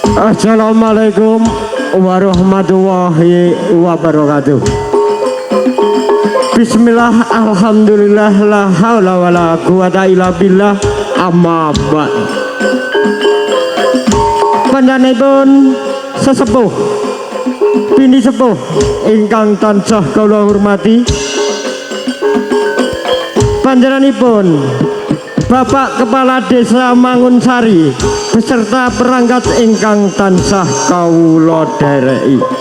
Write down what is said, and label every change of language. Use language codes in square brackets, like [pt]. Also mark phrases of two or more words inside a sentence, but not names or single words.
[ar] والسلام عليكم ورحمة الله وبركاته. بسم الله، الحمد لله، لا حول ولا قوة إلا بالله، أما بعد. [jv] Panjenenganipun sesepuh bini sepuh ingkang tansah kula hormati, panjenenganipun Bapak Kepala Desa Mangunsari beserta perangkat ingkang tansah kawula dhereki.